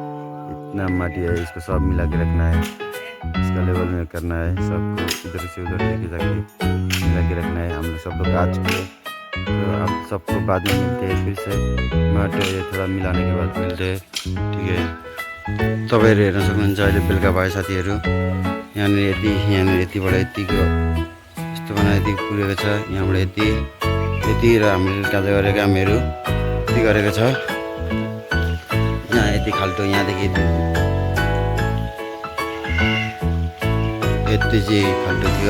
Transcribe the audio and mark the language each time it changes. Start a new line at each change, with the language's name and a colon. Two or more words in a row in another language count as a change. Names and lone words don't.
Hindi: इतना माटी है, इसको सब मिला के रखना है, इसका लेवल में करना है, सबको इधर से उधर लेके जाके मिला के रखना है। हम लोग सब लोग आ चुके हैं। तो आप सबको बाद में मिलते हैं, फिर से माटी थोड़ा मिलाने के बाद मिलते हैं, ठीक है।
Nepali: तपाईँहरू हेर्न सक्नुहुन्छ अहिले बेलुका भयो साथीहरू। यहाँनिर यतिबाट यतिको यस्तो बनाएर यति पुगेको छ। यहाँबाट यति र हामीले काजा गरेको कामहरू यति गरेको छ। यहाँ यति खाल्टो, यहाँदेखि यति चाहिँ खाल्टो थियो।